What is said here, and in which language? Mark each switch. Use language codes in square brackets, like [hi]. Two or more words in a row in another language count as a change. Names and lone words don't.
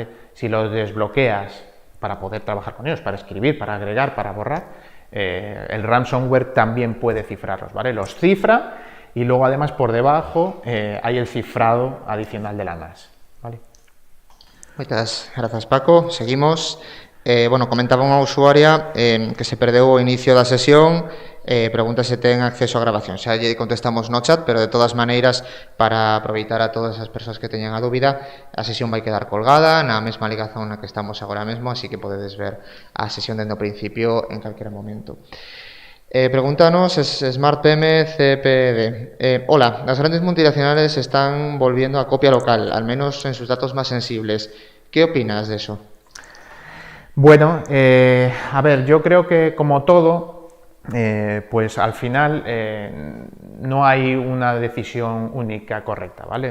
[es] Si los desbloqueas para poder trabajar con ellos, para escribir, para agregar, para borrar, el ransomware también puede cifrarlos, ¿vale? Los cifra y luego además por debajo hay el cifrado adicional de la NAS, ¿vale? Muchas gracias, Paco. Seguimos. [gl] bueno, comentaba unha usuaria que se perdeu o inicio da sesión, pregunta se ten acceso á grabación. Xa lle contestamos no chat, pero de todas maneiras, para aproveitar a todas as persoas que teñan a dúbida, a sesión vai quedar colgada na mesma ligazón na que estamos agora mesmo, así que podedes ver a sesión dende o principio en calquera momento. Pregúntanos Smart PM CPD. [es] Hola, las grandes multinacionales están volviendo a copia local, al menos en sus datos más sensibles. ¿Qué opinas de eso? Bueno, a ver, yo creo que como todo, pues al final no hay una decisión única correcta, ¿vale?